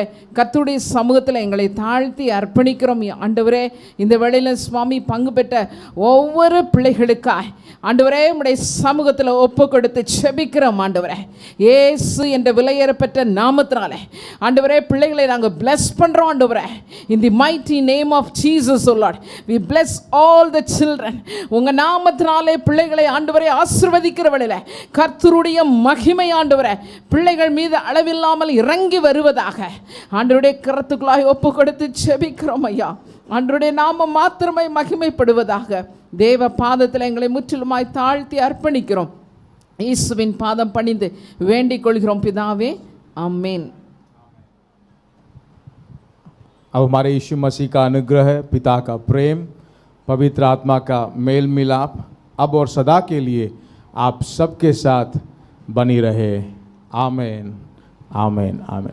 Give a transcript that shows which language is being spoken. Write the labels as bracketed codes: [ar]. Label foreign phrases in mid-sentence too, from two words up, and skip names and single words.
[ta] கர்த்தருடைய சமூகத்தில் எங்களை தாழ்த்தி அர்ப்பணிக்கிறோம் ஆண்டவரே. இந்த வேளையில் சுவாமி பங்கு பெற்ற ஒவ்வொரு பிள்ளைகளுக்காய் ஆண்டவரே உம்முடைய சமூகத்தில் ஒப்பு கொடுத்து செபிக்கிறோம் ஆண்டவரே. இயேசு என்ற விலையேறப்பட்ட நாமத்தினாலே ஆண்டவரே பிள்ளைகளை நாங்கள் பிளஸ் பண்ணுறோம் ஆண்டவரே. [en] In the mighty name of Jesus O Lord we bless all the children. [ta] உங்கள் நாமத்தினாலே பிள்ளைகளை ஆண்டவரை ஆசீர்வதிக்கிற வேளையில் கர்த்தருடைய மகிமை ஆண்டவரே பிள்ளைகள் மீது அளவில்லாமல் இறங்கி வருவதாக ஆண்டவருடைய கரத்துக்குள்ளாய் ஒப்பு கொடுத்து செபிக்கிறோம் ஐயா. ஆண்டவருடைய நாமம் மாத்திரமே மகிமைப்படுவதாக தேவ பாதத்தில் எங்களை முற்றிலுமாய் தாழ்த்தி அர்ப்பணிக்கிறோம். இயேசுவின் பாதம் பணிந்து வேண்டிக் கொள்கிறோம் பிதாவே, ஆமென். [hi] अब हमारे यीशु मसीह का अनुग्रह, पिता का प्रेम, पवित्र आत्मा का मेल मिलाप अब और सदा के लिए आप सबके साथ बनी रहे। आमेन आमेन आमेन।